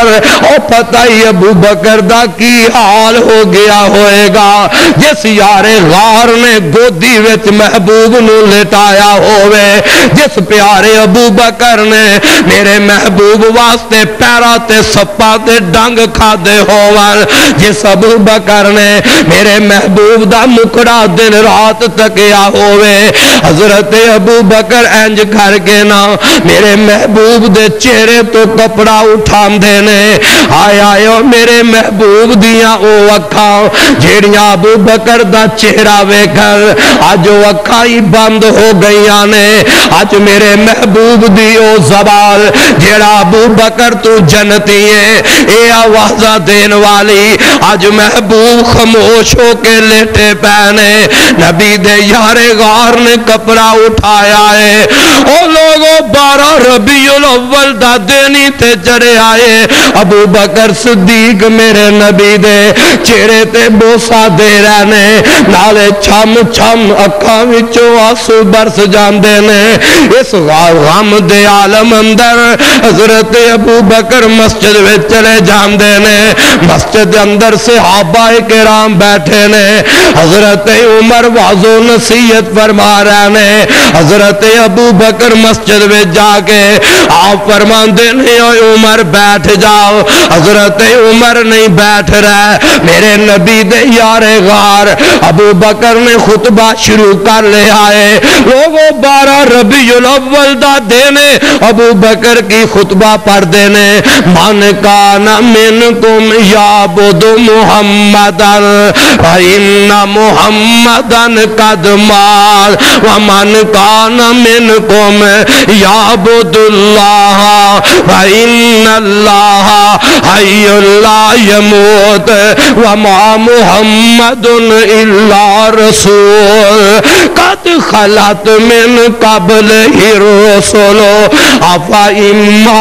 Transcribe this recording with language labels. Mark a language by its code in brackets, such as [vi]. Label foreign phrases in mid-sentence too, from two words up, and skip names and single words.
[pa] او پتہ ہی ابو بکر دا کی حال ہو گیا ہوئے گا جس یار غار نے گودی وچ محبوب نو لٹایا ہوئے، جس پیارے ابو بکر نے میرے محبوب واسطے پیرا تے سپا تے ڈنگ کھا دے ہوئے، جس ابو بکر نے میرے محبوب دا مکڑا دن رات تکیا ہوئے۔ حضرت ابو بکر انج کر کے نا میرے محبوب دے چہرے تو کپڑا اٹھان دینے، آئے آئے میرے محبوب دیاں او اکھاں جیڑیاں ابو بکر دا چہرہ وے کر آج او اکھاں ہی بند ہو گئیاں نے، آج میرے محبوب دی او زبان جیڑا ابو بکر تو جنتی ہے اے آوازہ دین والی، آج محبوب خاموش ہو کے لیٹے پہنے۔ نبی دے یار غار نے کپڑا اٹھایا ہے، او لوگوں 12 ربیع الاول دا دینی تے چڑھے آئے، ابو بکر صدیق میرے نبی دے چہرے تے بوسا دے رہنے، نالے چھم چھم اکھاں وچوں آنسو برس جاندے نے۔ اس غم دے عالم اندر حضرت ابو بکر مسجد وچ چلے جاندے نے، مسجد اندر صحابہ کرام بیٹھے نے، حضرت عمر واعظ و نصیحت فرما رہے نے، حضرت ابو بکر مسجد وچ جا کے آپ فرماندے نے اے عمر بیٹھ جاؤ، حضرت عمر نہیں بیٹھ رہے، میرے نبی دے یار غار ابو بکر نے خطبہ شروع کر لیا ہے۔ لوگوں 12 ربیع الاول دا دینے ابو بکر کی خطبہ پڑھ دینے، [ar] من کان منکم یعبد محمدن فإن محمدن قد مات ومن کان منکم یعبد اللہ فإن اللہ حی لا یموت وما محمد الا رسول قد خلت من قبل الرسل افإن